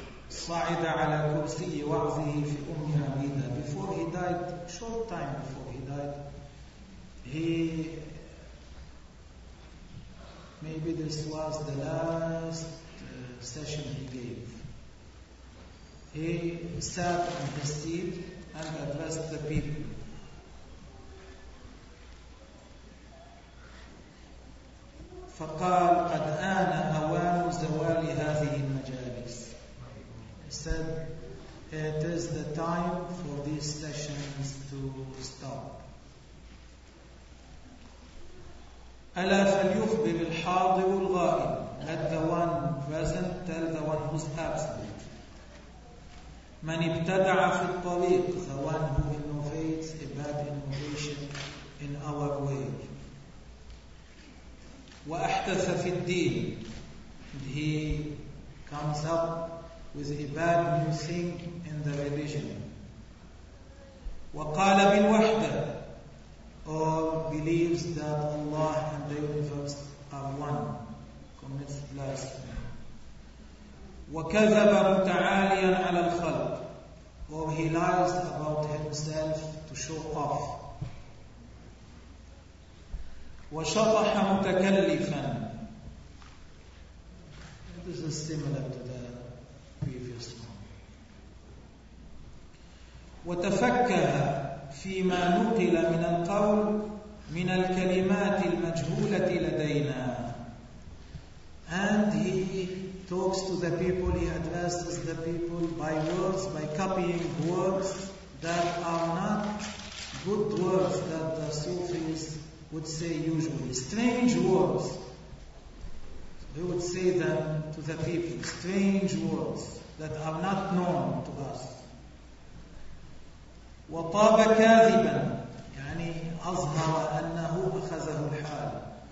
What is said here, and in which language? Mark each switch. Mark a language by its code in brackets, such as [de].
[ar] صعد على كرسي وعظه في أم عبيدة. [en] Before he died, short time before he died, he maybe this was the last session he gave. He sat on his seat and addressed the people. [ar] فقال قد آن أوان زوال هذه المجالس. [en] He said, it is the time for these sessions to stop. [ar] ألا فليخبر الحاضر الغائب. [en] Let the one present tell the one who's absent. [ar] من ابتدع في الطريق. [en] The one who innovates a bad innovation in our way. [ar] وأحدث في الدين. [en] He comes up with a bad new thing in the religion. [ar] وقال بالوحدة. [en] Or believes that Allah and the universe are one. Commits blasphemy. [ar] وكذب متعاليا على الخلق. [en] Or he lies about himself to show off. [ar] وشطح متكلفا. [en] This is similar to the previous one. [ar] وتفكه فيما نقل من القول من الكلمات المجهولة لدينا. [en] And he talks to the people, he addresses the people by words, by copying words that are not good words that the Sufis would say usually. Strange words. They would say them to the people. Strange words that are not known to us. [ar] وطاب كاذبا. يعني أظهر أنه أخذه الحال.